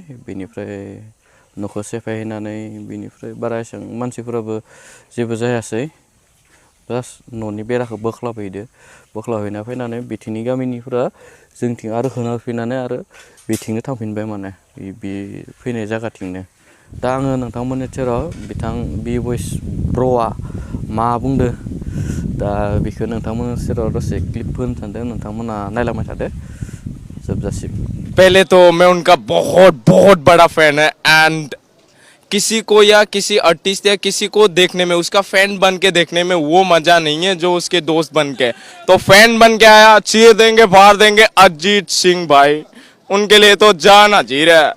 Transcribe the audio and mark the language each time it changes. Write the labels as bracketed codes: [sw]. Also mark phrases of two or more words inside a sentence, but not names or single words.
[brx] बेनिफ्राय न'खौ सेफायहैनानै बिनिफ्राय बारा एसेबां मानसिफोराबो जेबो जायासै, जास्ट न'नि बेराखौ बोख्लाबहैना फैनानै बिथिंनि गामिनिफोरा जोंथिं आरो होना आरो बिथिंनो थांफिनबाय, माने बे फैनाय जायगाथिंनो। दा आङो नोंथांमोननि सेराव बि भइस ब्र'आ मा बुंदो, दा बेखौ नोंथांमोननि सेराव दसे क्लिप होनो सानदों, नोंथांमोना नायलांबाय थादो जोबजासिम। [hi] पहले तो मैं उनका बहुत बहुत बड़ा फैन है एंड किसी को या किसी आर्टिस्ट या किसी को देखने में, उसका फैन बन के देखने में वो मजा नहीं है जो उसके दोस्त बन के। तो फैन बन के आया, चीर देंगे फाड़ देंगे अरिजीत सिंह भाई, उनके लिए तो जाना जी रहा है।